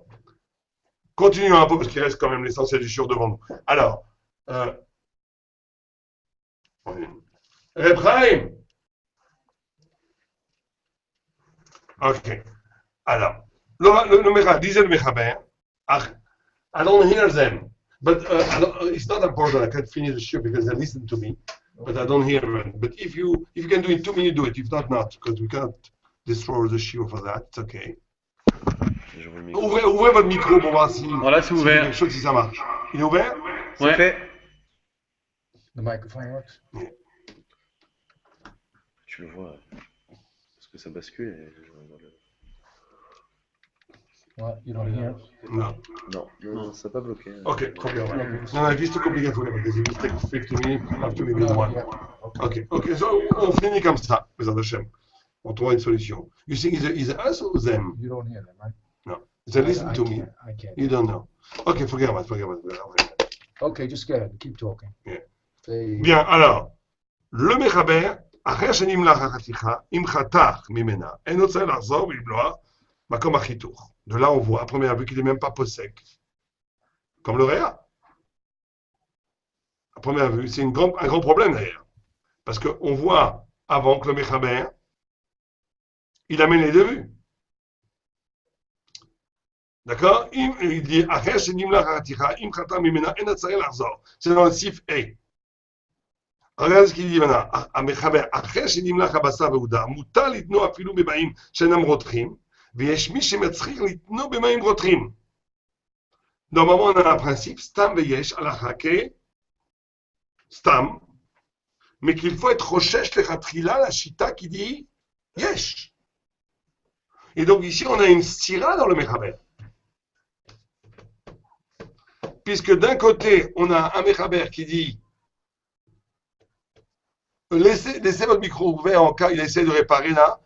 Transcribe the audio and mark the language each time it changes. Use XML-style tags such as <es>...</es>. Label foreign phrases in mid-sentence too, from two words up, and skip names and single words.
<fr>Continuons un peu parce qu'il reste quand même l'essentiel du shiur devant nous. Alors, Reb Chaim. Ok. Alors, disait le Mechaber,</fr> <en>I don't hear them. But it's not important. I can't finish the shiur because they listen to me. But I don't hear them. But if you can do it in 2 minutes, do it. If not, not. Because we can't destroy the shiur for that. It's okay.</en> <fr>J'ouvre le micro. Ouvrez votre micro pour voir si, Voilà, c'est si ouvert. quelque chose, si ça marche. Il est ouvert? C'est Ouais. fait.</fr> <en>The microphone works?</en> <fr>Tu le vois. Parce que ça bascule et je regarde le-</fr> <en>What? You don't hear?</en> <fr>Non. Non, ça n'a pas bloqué. Ok, très bien. Non, juste compliqué</fr> <en>for because if it takes 50 minutes, after we do one.</en> <fr>Ok, so on finit comme ça,</fr> <he>בעזרת השם.</he> <fr>On trouve une solution.</fr> <en>You think is it us or them? You don't hear them, right? No. They listen to me. I can't. You don't know. Ok, forget about it. Okay, just go ahead. Keep talking. Yeah. Say,</en> <fr>Bien, alors, le Mechaber,</fr> <he>אחרי שנמלח החתיכה, אם חתך ממנה, אין רוצה לחזור ולבלוע מקום החיתוך.</he> <fr>De là, on voit à première vue qu'il n'est même pas possèque. Comme le Réa. À première vue, c'est un grand problème d'ailleurs. Parce qu'on voit avant que le Mechaber, il amène les deux vues. D'accord? Il dit,</fr> <he>אחרי שנמלח החתיכה, אם חתך ממנה, אין רוצה לחזור.</he> <fr>C'est dans le sif A. Regarde ce qu'il dit maintenant,</fr> <he>המחבר, אחרי שנמלח הבשר והודר, מותר לתנוע אפילו במים שאינם רותחים, ויש מי שמצריך לתנוע במים רותחים.</he> <fr>Normalement, on a un principe,</fr> <he>סתם ויש, הלכה סתם,</he> <fr>mais qu'il faut être</fr> <he>חושש לכתחילה</he> <fr>לשיטה qui dit יש. Et donc ici, on a une stira dans le מחבר. Puisque d'un côté, on a un מחבר qui dit laissez votre micro ouvert en cas il essaie de réparer là.</fr>